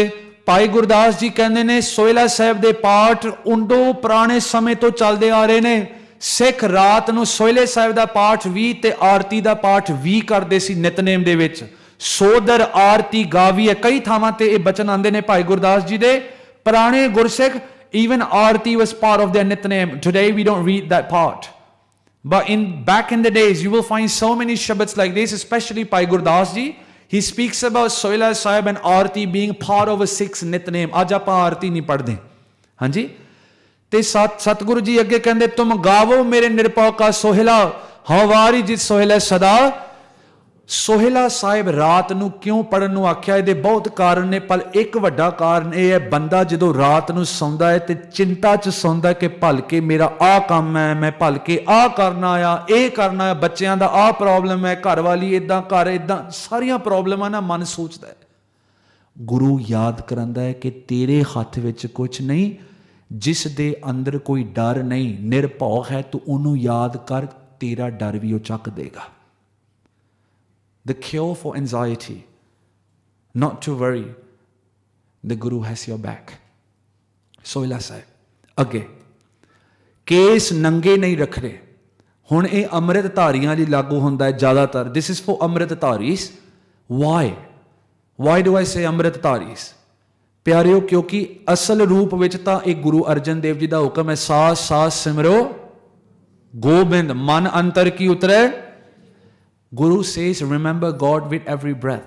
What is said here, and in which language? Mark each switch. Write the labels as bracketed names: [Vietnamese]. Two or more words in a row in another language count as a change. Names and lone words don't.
[Punjabi] ਭਾਈ ਗੁਰਦਾਸ ਜੀ ਕਹਿੰਦੇ ਨੇ ਸੋਹਿਲਾ ਸਾਹਿਬ ਦੇ ਪਾਠ ਉਦੋਂ ਪੁਰਾਣੇ ਸਮੇਂ ਤੋਂ ਚੱਲਦੇ ਆ ਰਹੇ ਨੇ। ਸਿੱਖ ਰਾਤ ਨੂੰ ਸੋਹਿਲੇ ਸਾਹਿਬ ਦਾ ਪਾਠ ਵੀ ਤੇ ਆਰਤੀ ਦਾ ਪਾਠ ਵੀ ਕਰਦੇ ਸੀ ਨਿਤਨੇਮ ਦੇ ਵਿੱਚ। ਸੋਦਰ ਆਰਤੀ ਗਾਵੀਏ, ਕਈ ਥਾਵਾਂ ਤੇ ਇਹ ਬਚਨ ਆਉਂਦੇ ਨੇ ਭਾਈ ਗੁਰਦਾਸ ਜੀ ਦੇ। ਪੁਰਾਣੇ ਗੁਰਸਿੱਖ [English] even aarti was part of their nitnem. Today we don't read that part, but back in the days you will find so many shabads like this, especially Bhai Gurdas ji. He speaks about Sohila Sahib and aarti being part of a Sikh's nitnem. [Punjabi] ਅੱਜ ਆਪਾਂ ਆਰਤੀ ਨਹੀਂ ਪੜ੍ਹਦੇ। ਹਾਂਜੀ ਤੇ ਸਤਿਗੁਰੂ ਜੀ ਅੱਗੇ ਕਹਿੰਦੇ ਤੁਮ ਗਾਵੋ ਮੇਰੇ ਨਿਰਭਉ ਕਾ ਸੋਹਿਲਾ ਹਵਾਰੀ ਜਿਤ ਸੋਹਿਲਾ ਸਦਾ। ਸੋਹਿਲਾ ਸਾਹਿਬ ਰਾਤ ਨੂੰ ਕਿਉਂ ਪੜ੍ਹਨ ਨੂੰ ਆਖਿਆ? ਇਹਦੇ ਬਹੁਤ ਕਾਰਨ ਨੇ, ਪਰ ਇੱਕ ਵੱਡਾ ਕਾਰਨ ਇਹ ਹੈ ਬੰਦਾ ਜਦੋਂ ਰਾਤ ਨੂੰ ਸੌਂਦਾ ਹੈ ਤੇ ਚਿੰਤਾ 'ਚ ਸੌਂਦਾ ਕਿ ਭਲਕੇ ਮੇਰਾ ਆਹ ਕੰਮ ਹੈ, ਮੈਂ ਭਲਕੇ ਆਹ ਕਰਨਾ ਆ, ਇਹ ਕਰਨਾ ਆ, ਬੱਚਿਆਂ ਦਾ ਆਹ ਪ੍ਰੋਬਲਮ ਹੈ, ਘਰ ਵਾਲੀ ਇੱਦਾਂ, ਘਰ ਇੱਦਾਂ, ਸਾਰੀਆਂ ਪ੍ਰੋਬਲਮਾਂ ਨਾ ਮਨ ਸੋਚਦਾ ਹੈ। ਗੁਰੂ ਯਾਦ ਕਰਾਂਦਾ ਹੈ ਕਿ ਤੇਰੇ ਹੱਥ ਵਿੱਚ ਕੁਛ ਨਹੀਂ, ਜਿਸ ਦੇ ਅੰਦਰ ਕੋਈ ਡਰ ਨਹੀਂ, ਨਿਰਭਉ ਹੈ, ਤੂੰ ਉਹਨੂੰ ਯਾਦ ਕਰ, ਤੇਰਾ ਡਰ ਵੀ ਉਹ ਚੱਕ ਦੇਗਾ। [English] The cure for anxiety, not to worry, the Guru has your back. [Punjabi] ਸੋਹਿਲਾ ਸਾਹਿਬ ਅੱਗੇ ਕੇਸ ਨੰਗੇ ਨਹੀਂ ਰੱਖਣੇ। ਹੁਣ ਇਹ ਅੰਮ੍ਰਿਤ ਧਾਰੀਆਂ ਲਈ ਲਾਗੂ ਹੁੰਦਾ ਹੈ ਜ਼ਿਆਦਾਤਰ। [English] This is for [Punjabi] ਅੰਮ੍ਰਿਤ ਧਾਰੀਸ। [English] Why do I say [Punjabi] ਅੰਮ੍ਰਿਤ ਧਾਰੀਸ? ਪਿਆਰਿਓ ਕਿਉਂਕਿ ਅਸਲ ਰੂਪ ਵਿੱਚ ਤਾਂ ਇਹ ਗੁਰੂ ਅਰਜਨ ਦੇਵ ਜੀ ਦਾ ਹੁਕਮ ਹੈ, ਸਾਸ ਸਾਸ ਸਿਮਰੋ ਗੋਬਿੰਦ ਮਨ ਅੰਤਰ ਕੀ ਉਤਰੇ। [English] Guru says remember God with every breath.